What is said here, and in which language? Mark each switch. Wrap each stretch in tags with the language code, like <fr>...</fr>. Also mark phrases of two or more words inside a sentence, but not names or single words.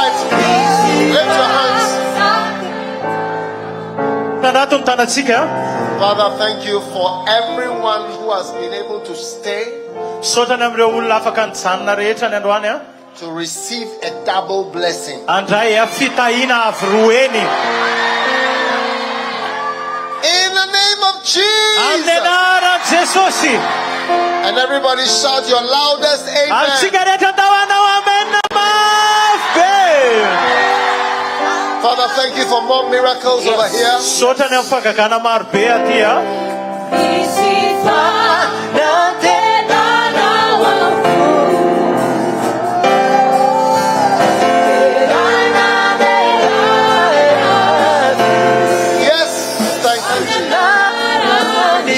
<mg>Tanatony tanantsika.</mg> <en>Father, thank you for everyone who has been able to stay</en> <mg>Sotana amireo olona afaka nijanona rehetra ny androany a.</mg> <en>to receive a double blessing.</en> <mg>Andray a fitahina avy roeny.</mg> <en>In the name of</en> <mg>Amin'ny</mg> <en>Jesus.</en> <mg>anaran'i Jesosy.</mg> <en>And everybody shout your loudest amen.</en> <mg>Antsika rehetra tao anao amen mafy.</mg> <en>Father, thank you for more miracles over here.</en> <mg>Sotrany amin'ny fagagana maro be aty a.</mg> <en>Yes, thank you, Jesus.</en>